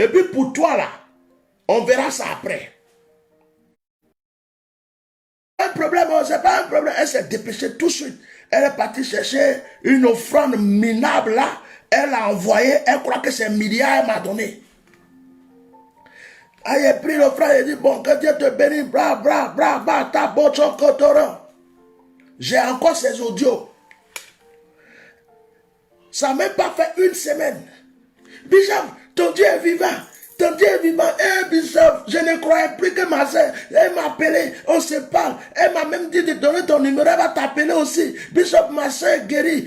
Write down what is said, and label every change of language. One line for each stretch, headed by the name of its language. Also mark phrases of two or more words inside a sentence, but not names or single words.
French: Et puis pour toi là, on verra ça après. Un problème, c'est pas un problème. Elle s'est dépêchée tout de suite. Elle est partie chercher une offrande minable là. Elle a envoyé, elle croit que c'est un milliard, elle m'a donné. Elle a pris l'offrande et dit, bon, que Dieu te bénisse, bra, bra, bra, bra, ta bocho, kotoro. J'ai encore ces audios. Ça n'a même pas fait une semaine. Bishop, ton Dieu est vivant. Ton Dieu est vivant. Eh, Bishop, je ne croyais plus que ma soeur, elle m'a appelé, on se parle. Elle m'a même dit de donner ton numéro, elle va t'appeler aussi. Bishop, ma soeur est guérie.